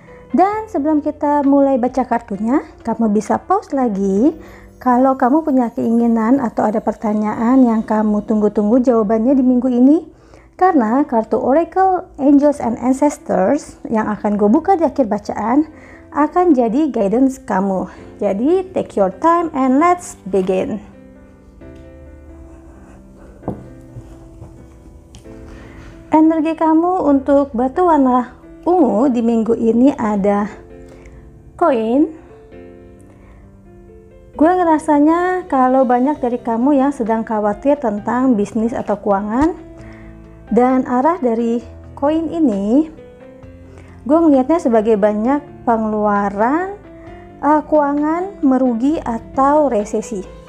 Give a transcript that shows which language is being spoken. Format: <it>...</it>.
<id>Dan sebelum kita mulai baca kartunya, kamu bisa pause lagi. Kalau kamu punya keinginan atau ada pertanyaan yang kamu tunggu-tunggu jawabannya di minggu ini, karena kartu Oracle Angels and Ancestors yang akan gue buka di akhir bacaan akan jadi guidance kamu. Jadi</id> <en>take your time and let's begin.</en> <id>Energi kamu untuk batu warna ungu di minggu ini ada koin. Gue ngerasanya kalau banyak dari kamu yang sedang khawatir tentang bisnis atau keuangan, dan arah dari koin ini gue melihatnya sebagai banyak pengeluaran, keuangan merugi atau resesi.</id>